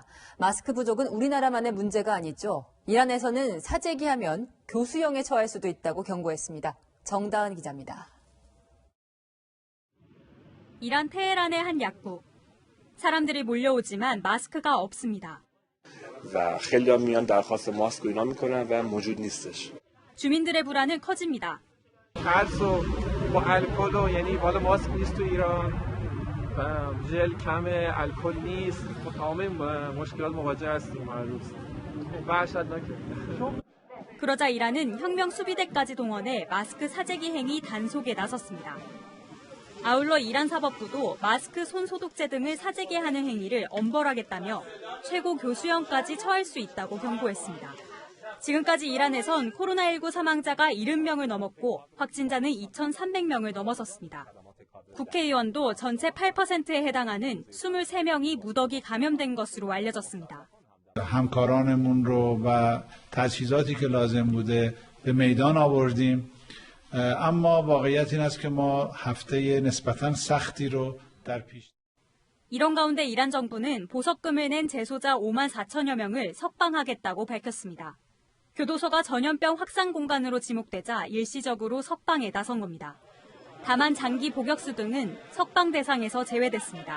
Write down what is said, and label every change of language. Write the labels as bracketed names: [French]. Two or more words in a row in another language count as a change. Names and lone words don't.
[Korean] 마스크 부족은 우리나라만의 문제가 아니죠. 이란에서는 사재기하면 교수형에 처할 수도 있다고 경고했습니다. 정다은 기자입니다. 이란 테헤란의 한 약국. 사람들이 몰려오지만 마스크가 없습니다. 주민들의 불안은 커집니다. [Persian] با الکل و یعنی والا ماسک نیست تو ایران و ژل کمه الکل نیست با تمام مشکلات مواجه هستیم هر روز وحشتناکه. [Korean] 그러자 이란은 혁명 수비대까지 동원해 마스크 사재기 행위 단속에 나섰습니다. 아울러 이란 사법부도 마스크 손소독제 등을 사재기하는 행위를 엄벌하겠다며 최고 교수형까지 처할 수 있다고 경고했습니다. 지금까지 이란에선 코로나19 사망자가 70명을 넘었고 확진자는 2,300명을 넘어섰습니다. 국회의원도 전체 8%에 해당하는 23명이 무더기 감염된 것으로 알려졌습니다. [Persian] همکارانمون رو و تجهیزاتی که لازم بوده به میدان آوردیم اما واقعیت این است که ما هفته نسبتاً سختی رو در پیش [Korean] 이런 가운데 이란 정부는 보석금을 낸 재소자 5만 4천여 명을 석방하겠다고 밝혔습니다. 교도소가 전염병 확산 공간으로 지목되자 일시적으로 석방에 나선 겁니다. 다만 장기 복역수 등은 석방 대상에서 제외됐습니다.